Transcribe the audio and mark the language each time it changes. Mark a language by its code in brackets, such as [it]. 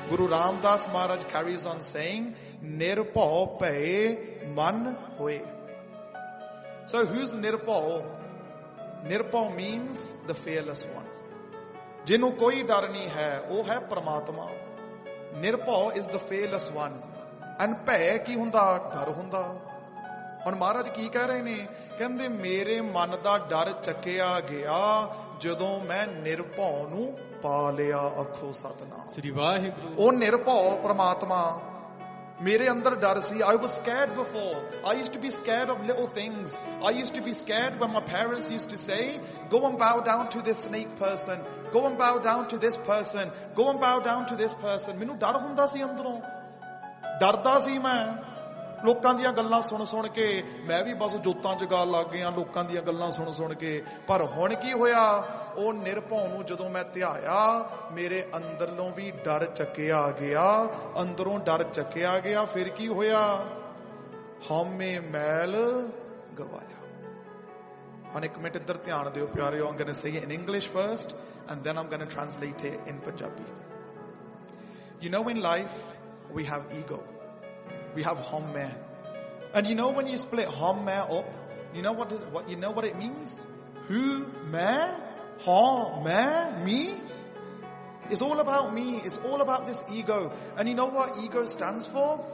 [en] Guru Ramdas Maharaj carries on saying, [pa] Nirpa pae man hoye. [en] So who's Nirpa? Nirpa means the fearless one. [pa] ਜਿਨੂੰ ਕੋਈ ਡਰ ਨਹੀਂ ਹੈ, ਓ ਹੈ ਪਰਮਾਤਮਾ. [en] Nirpa is the fearless one. [pa] And ਪੈ ਕੀ ਹੁੰਦਾ, ਡਰ ਹੁੰਦਾ. And ਮਹਾਰਾਜ ਕੀ ਕਹਿ ਰਹੇ ਨੇ, ਕਹਿੰਦੇ ਮੇਰੇ ਮਨ ਦਾ ਡਰ ਚੱਕਿਆ ਗਿਆ, ਜਦੋਂ ਮੈਂ ਨਿਰਪਾ ਨੂੰ ਪਾ ਲਿਆ ਆਖੋ ਸਤਨਾ. Sri Vaheguru. ਓ ਨਿਰਪਾ ਪਰਮਾਤਮਾ. Mere andar dar si, [en] I was scared before. I used to be scared of little things. I used to be scared when my parents used to say, go and bow down to this snake person. Go and bow down to this person. Go and bow down to this person. [pa] ਮੈਨੂੰ ਡਰ ਹੁੰਦਾ ਸੀ ਅੰਦਰੋਂ. ਡਰਦਾ ਸੀ ਮੈਂ. ਲੋਕਾਂ ਦੀਆਂ ਗੱਲਾਂ ਸੁਣ ਸੁਣ ਕੇ. ਮੈਂ ਵੀ ਬਸ ਜੋਤਾਂ ਜਗਾ ਲੱਗ ਗਈਆਂ ਲੋਕਾਂ ਦੀਆਂ ਗੱਲਾਂ ਸੁਣ ਸੁਣ ਕੇ. ਪਰ ਹੁਣ ਕੀ ਹੋਇਆ. ਓ ਨਿਰਪਉ ਨੂੰ ਜਦੋਂ ਮੈਂ ਤਿਆਇਆ ਮੇਰੇ ਅੰਦਰੋਂ ਵੀ ਡਰ ਚੱਕਿਆ ਗਿਆ ਅੰਦਰੋਂ ਡਰ ਚੱਕਿਆ ਗਿਆ ਫਿਰ ਕੀ ਹੋਇਆ ਹਮੇ ਮੈਲ ਗਵਾਇਆ ਹੁਣ ਇੱਕ ਮਿੰਟ ਇੱਧਰ ਧਿਆਨ ਦਿਓ ਪਿਆਰੇ [en] I'm going to say it in English first and then I'm going to translate it in Punjabi. You know, in life we have ego, we have hame, and you know when you split hame up, you know what it means? Who mai? Ha, man, me? It's all about me. It's all about this ego. And you know what ego stands for?